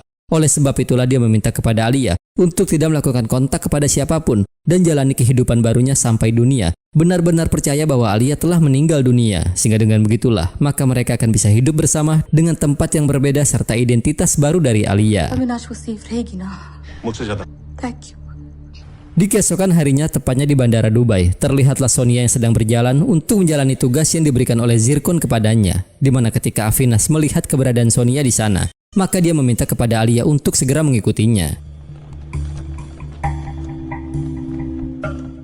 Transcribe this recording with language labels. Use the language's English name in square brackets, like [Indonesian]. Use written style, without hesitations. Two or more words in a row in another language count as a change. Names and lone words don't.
[Indonesian] Oleh sebab itulah dia meminta kepada Alia untuk tidak melakukan kontak kepada siapapun dan jalani kehidupan barunya sampai dunia benar-benar percaya bahwa Alia telah meninggal dunia. Sehingga dengan begitulah, maka mereka akan bisa hidup bersama dengan tempat yang berbeda serta identitas baru dari Alia. [Hindi] मुझसे ज्यादा [English] Thank you. [Indonesian] Di keesokan harinya, tepatnya di Bandara Dubai, terlihatlah Sonia yang sedang berjalan untuk menjalani tugas yang diberikan oleh Zirkon kepadanya. Di mana ketika Afinas melihat keberadaan Sonia di sana, maka dia meminta kepada Alia untuk segera mengikutinya.